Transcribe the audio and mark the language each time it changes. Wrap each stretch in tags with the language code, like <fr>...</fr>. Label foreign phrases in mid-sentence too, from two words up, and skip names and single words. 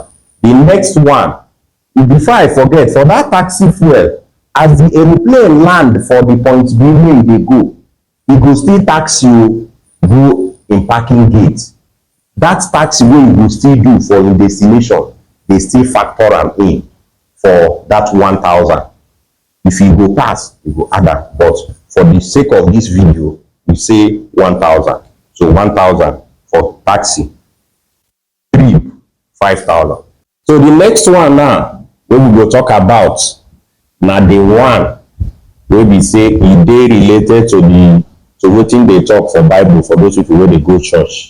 <pcm>The next one, before I forget, for that taxi fuel, as the aeroplane land for the point B where they go, it go still tax you go in parking gate. That taxi wey you go still do for your destination, they still factor am in for that 1,000. If you go pass, you go add am. But for the sake of this video, you say 1,000. So 1,000 for taxi. 3, 5,000. So the next one now, wey we go talk about, na the one wey be say e dey related to wetin dey talk for Bible for those people wey dey go church.</pcm>